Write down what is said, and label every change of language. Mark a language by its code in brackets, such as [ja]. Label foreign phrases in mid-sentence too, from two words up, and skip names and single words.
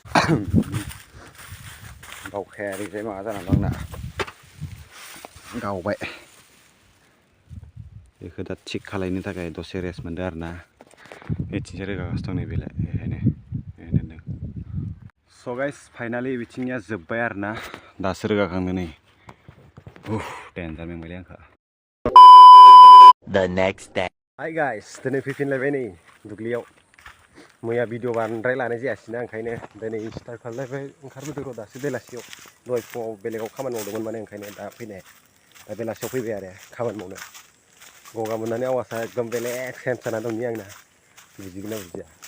[brx] बावखाया ओरैजाय माबा जानानै दं आंना गावबाय बेखौ दा थिग खालायनो थाखाय दसे रेस्ट मोनदों आरोना बेथिंजाय रोगागासिनो दं नै बेलाय बेहायनो होनदों [en] so guys finally [brx] बिथिंनिया जोब्बाय आरोना दासो रोगाखांदों नै देन्जार मेंबायलै आंखौ [en] The next day. hi guys [brx] दिनै फैफिनलायबाय नै दुब्लियाव मैया भिडिअ बांद्राय लानाय जायासैना ओंखायनो दिनै स्टार्ट खालामलायबाय ओंखारबोदों र' दासो बेलासियाव दहाय फुङाव बेलेगाव खामानि मावदोंमोन माने ओंखायनो दा फैनाय दा बेलासियाव फैबाय आरो खामानि मावनो गगा मोननानै आवासा एकदम बेलेग सेन्स जाना दंनि आंना बुजिगोना बुजिया